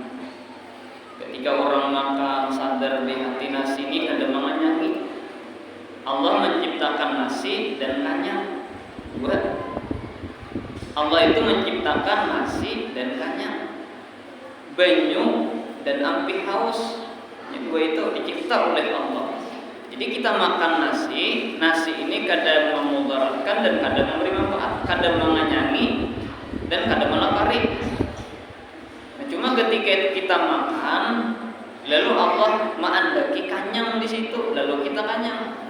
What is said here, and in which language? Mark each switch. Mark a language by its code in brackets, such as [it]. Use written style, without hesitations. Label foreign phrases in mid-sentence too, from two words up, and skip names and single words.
[id] Ketika orang makan sadar di hati nasi ini ada menganyangi. Allah menciptakan nasi dan kanyang. Buat Allah itu menciptakan nasi dan kanyang, banyu dan ampi haus. Dua itu dicipta oleh Allah. Jadi kita makan nasi ini kadang memudaratkan dan kadang memberi manfaat, kadang menganyangi dan kadang melapari. Nah, cuma ketika kita makan, lalu Allah mengandaki kanyang di situ, lalu kita kanyang.